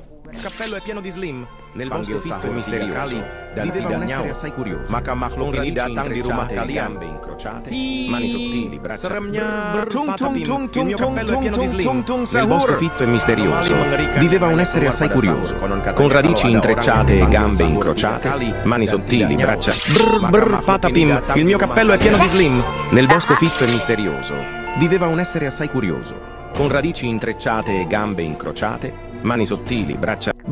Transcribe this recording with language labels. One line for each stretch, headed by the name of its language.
Italian: Il cappello è pieno di Slim. Nel bosco fitto e misterioso viveva un essere assai curioso.
Indonesian: Maka makhluk ini datang di rumah kalian.
Italian: Gambe incrociate, mani sottili, braccia. Patapim, il mio cappello è pieno di Slim. Nel bosco fitto e misterioso viveva un essere assai curioso, con radici intrecciate e gambe incrociate, mani sottili, braccia. Patapim, il mio cappello è pieno di Slim. Nel bosco fitto e misterioso viveva un essere assai curioso, con radici intrecciate e gambe incrociate, mani sottili, braccia.